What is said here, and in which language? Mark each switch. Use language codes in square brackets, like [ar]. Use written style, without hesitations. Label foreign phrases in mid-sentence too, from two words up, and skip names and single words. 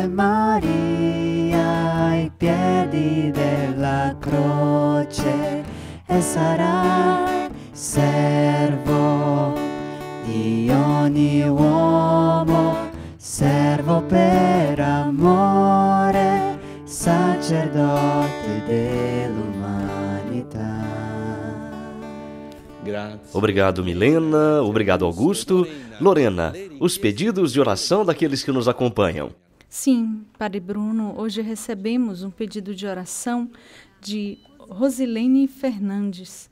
[it] Maria ai piedi della croce, e sarai servo di ogni uomo, servo per amore, sacerdote dell'umanità. [pt] Obrigado, Milena. Obrigado, Augusto. Lorena, os pedidos de oração daqueles que nos acompanham. Sim, Padre Bruno, hoje recebemos um pedido de oração de Rosilene Fernandes.